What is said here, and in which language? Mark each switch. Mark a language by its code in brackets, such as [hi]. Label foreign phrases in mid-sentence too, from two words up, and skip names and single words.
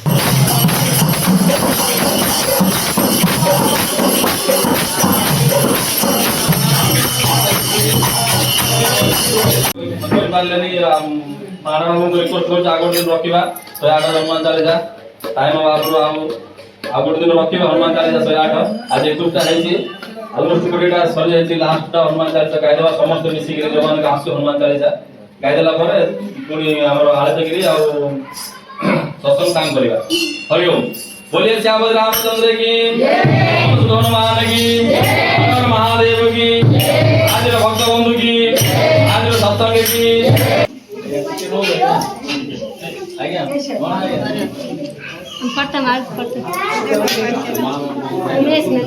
[or] କରିପାରିଲେନି ମାଣଙ୍କୁ ରିକ୍ୱେଷ୍ଟ କରୁଛି ଆଉ ଗୋଟେ ଦିନ ରଖିବା 108 ହନୁମାନ ଚାଳିଶା ଟାଇମ୍ ଆଗରୁ ଆଉ ଗୋଟେ ଦିନ ରଖିବା ହନୁମାନ ଚାଳିଶା 108 ଆଜି 21ଟା ହେଇଛି ଅଲମୋଷ୍ଟ 20ଟା ସରିଯାଇଛି ଲାଷ୍ଟଟା ହନୁମାନ ଚାଳିଶା ଗାଇଦେବା ସମସ୍ତେ ମିଶିକିରି ଯେଉଁମାନେ ଆସୁ ହନୁମାନ ଚାଳିଶା ଗାଇଦେଲା ପରେ ପୁଣି ଆମର ଆଳତିଗିରି ଆଉ ସତ୍ସଙ୍ଗ କାମ କରିବା ହରି ଓମ୍ [hi] बोलिए श्याम रामचंद्र की हनुमान की हर महादेव की आज भक्त बंधु की आज सत्संग की आज्ञा पट्टा मार पट्टा निवेश